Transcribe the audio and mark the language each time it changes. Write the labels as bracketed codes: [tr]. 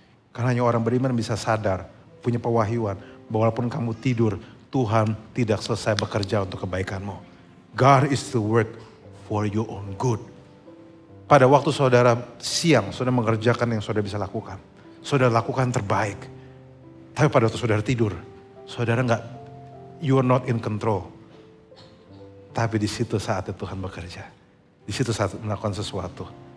[id] Karena hanya orang beriman bisa sadar, punya pewahyuan, bahwa walaupun kamu tidur, Tuhan tidak selesai bekerja untuk kebaikanmu. [en] God is to work for your own good. [id] Pada waktu saudara siang, saudara mengerjakan yang saudara bisa lakukan. Saudara lakukan terbaik. Tapi pada waktu saudara tidur, saudara [en] you are not in control. [id] Tapi di situ saatnya Tuhan bekerja. Di situ saat melakukan sesuatu.